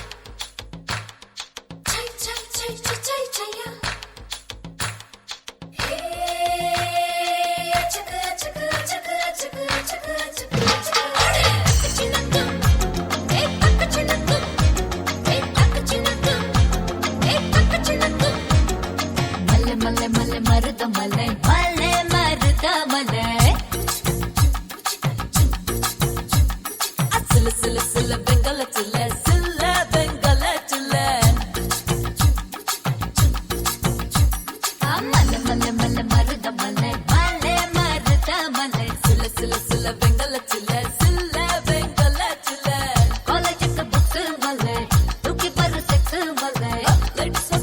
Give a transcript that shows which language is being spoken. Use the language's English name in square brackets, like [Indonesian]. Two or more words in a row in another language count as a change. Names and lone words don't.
[Tamil] Chay chay chay chay chay chaya. Hey, chaka chaka chaka chaka chaka chaka chaka. Takachinakku, hey takachinakku, hey takachinakku, hey takachinakku. Malle malle malle maruda malle, malle maruda malle. சில சில பெங்கல சில்ல சில்ல பெங்கல சில்ல மல்ல மல்ல மல்ல மருத மல்ல மல்ல மருத மல்ல சில சில சில பெங்கல சில்ல சில்ல பெங்கல சில்ல [English] collegeukku books [Tamil] மல்ல தூக்கி பரு செக்ஸ் மல்ல